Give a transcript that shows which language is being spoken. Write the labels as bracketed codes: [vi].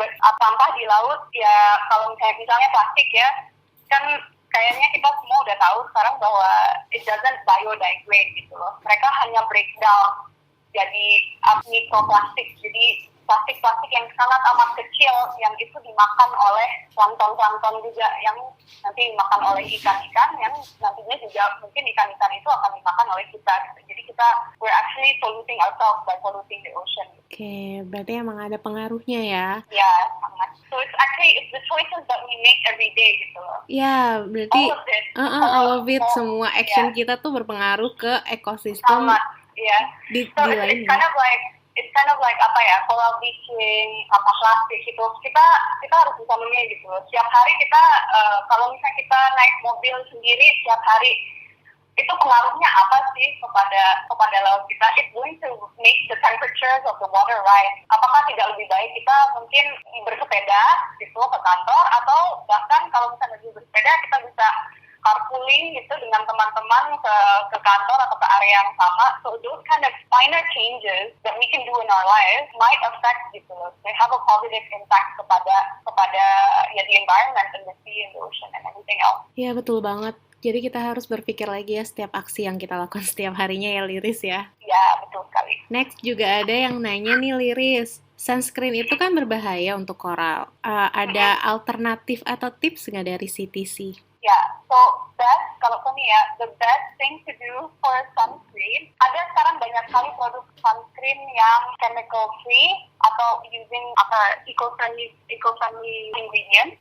[id] Sampah di laut ya, kalau misalnya plastik ya, kan kayaknya kita semua udah tahu sekarang bahwa [en] it doesn't biodegrade [id] gitu loh. Mereka hanya breakdown jadi mikroplastik. Jadi plastik-plastik yang sangat amat kecil yang itu dimakan oleh plankton juga yang nanti dimakan oleh ikan-ikan yang nantinya juga mungkin ikan-ikan itu akan dimakan oleh kita. Jadi [en] we're actually polluting ourselves by polluting the ocean. [id] Oke, berarti emang ada pengaruhnya ya? Ya, sangat. [en] So it's the choices that we make every day [id] gitu loh. Ya, berarti [en] all of it, [id] semua action kita tuh berpengaruh ke ekosistem di lainnya. [en] It's kind of like coral bleaching, [id] sampah plastik itu kita harus bisa memilih gitu. Setiap hari kita kalau misalnya kita naik mobil sendiri setiap hari itu pengaruhnya apa sih kepada laut kita? [en] It's going to make the temperatures of the water rise. [id] Apakah tidak lebih baik kita mungkin bersepeda gitu ke kantor, atau bahkan kalau misalnya bersepeda kita bisa carpooling gitu dengan teman-teman ke kantor atau ke area yang sama. [en] So those kind of minor changes that we can do in our lives might affect [id] gitu. [en] They have a positive impact [id] kepada [en] the environment and the sea and the ocean and everything else. [id] Iya, betul banget. Jadi kita harus berpikir lagi ya setiap aksi yang kita lakukan setiap harinya ya, Liris ya. Iya, betul sekali. Next juga ada yang nanya nih, Liris. Sunscreen itu kan berbahaya untuk koral. Ada alternatif atau tips nggak dari CTC? Ya, [en] so [id] kalau kami ya, [en] the best thing to do for sunscreen, [id] ada sekarang banyak sekali produk [en] sunscreen [id] yang [en] chemical free [id] atau [en] using eco-friendly ingredient.